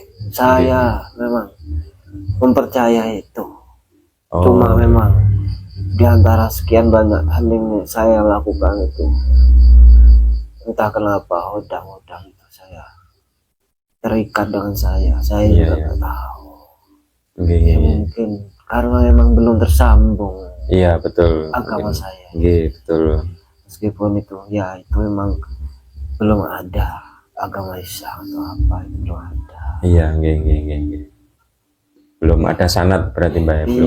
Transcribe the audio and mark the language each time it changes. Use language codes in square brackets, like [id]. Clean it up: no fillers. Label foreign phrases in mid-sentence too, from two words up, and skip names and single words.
[id] Saya memang mempercaya itu. Oh. Cuma memang di antara sekian banyak hal yang saya lakukan itu, entah kenapa hodang-hodang itu saya terikat dengan saya Iya, juga iya. nggak tahu. Nggih, Ya, [jv] nggih, nggih. [id] mungkin karena memang belum tersambung Iya betul. agama Mungkin. saya. Nggih, betul. Meskipun itu ya itu memang belum ada agama Islam atau apa, itu belum ada. Iya, [jv] nggih, nggih, nggih, nggih. [id] Belum ada sanad berarti Mbak ya, belum